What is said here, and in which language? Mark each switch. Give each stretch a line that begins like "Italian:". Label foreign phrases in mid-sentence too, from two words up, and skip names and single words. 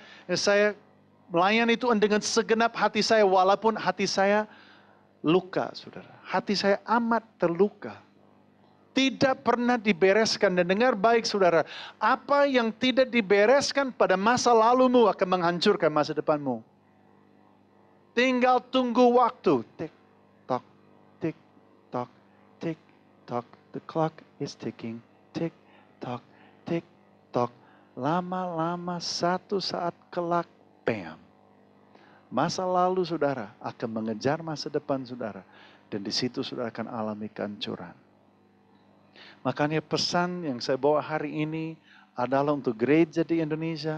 Indonesian: Saya melayani Tuhan dengan segenap hati saya, walaupun hati saya luka, saudara. Hati saya amat terluka. Tidak pernah dibereskan. Dan dengar baik, saudara. Apa yang tidak dibereskan pada masa lalumu akan menghancurkan masa depanmu. Tinggal tunggu waktu. Tik, tok, tik, tok, tik, tok.
English: The clock is ticking.
Indonesian: Tik, tok, tik, tok. Lama-lama satu saat kelak, bam. Masa lalu saudara akan mengejar masa depan saudara. Dan di situ saudara akan alami kehancuran. Makanya pesan yang saya bawa hari ini adalah untuk gereja di Indonesia.